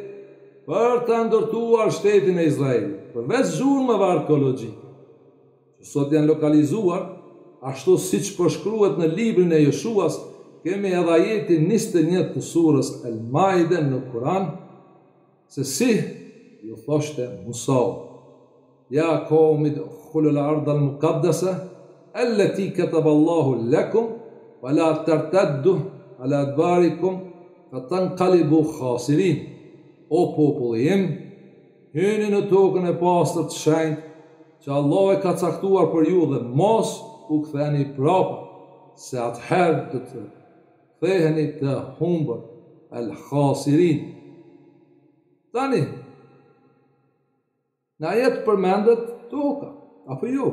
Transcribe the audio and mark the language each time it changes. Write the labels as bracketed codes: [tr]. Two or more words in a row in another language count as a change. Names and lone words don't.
[sq] për të ndërtuar shtetin e Izraelit, përveç zhurmave arkeologjike, që sot janë lokalizuar, ashtu siç përshkruhet në librin e Joshuas, kemi edhe ajetin 21 të surës Al-Maide në Kur'an, se si ju thoshte Musa: [ar] يا قوم ادخلوا الأرض المقدسة التي كتب الله لكم ولا ترتدوا على أدباركم فتنقلبوا خاسرين. [sq] O populli im, hyni në tokën e pastër të shenjtë që Allah e ka caktuar për ju dhe mos u ktheni prapa, se atëherë do të ktheheni të humbur, al-khasirin. Tani, në ajet përmendet toka, apo jo?